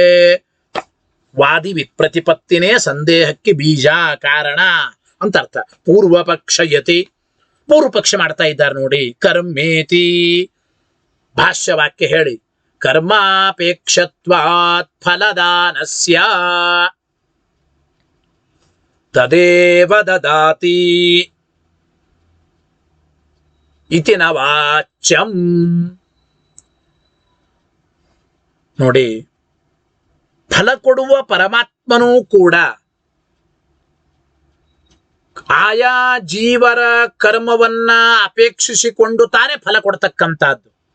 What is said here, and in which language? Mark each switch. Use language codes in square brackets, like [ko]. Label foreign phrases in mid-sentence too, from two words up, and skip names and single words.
[sa] ವಾದಿ ವಿಪ್ರತಿಪತ್ತಿನೇ [kn] ಸಂದೇಹಕ್ಕೆ ಬೀಜ, ಕಾರಣ ಅಂತ ಅರ್ಥ. [sa] ಪೂರ್ವ ಪಕ್ಷಯತಿ, [kn] ಪೂರ್ವ ಪಕ್ಷ ಮಾಡ್ತಾ ಇದ್ದಾರೆ ನೋಡಿ. ಕರ್ಮೇತಿ ಭಾಷ್ಯವಾಕ್ಯ ಹೇಳಿ. [sa] ಕರ್ಮಾಪೇಕ್ಷತ್ವಾತ್ ಫಲದಾನಸ್ಯ ತದೇವ ದದಾತಿ ಇತಿ ನ ವಾಚ್ಯಂ. [kn] ನೋಡಿ, ಫಲ ಕೊಡುವ ಪರಮಾತ್ಮನೂ ಕೂಡ ಆಯಾ ಜೀವರ ಕರ್ಮವನ್ನ ಅಪೇಕ್ಷಿಸಿಕೊಂಡು ತಾನೇ ಫಲ ಕೊಡ್ತಕ್ಕಂಥದ್ದು.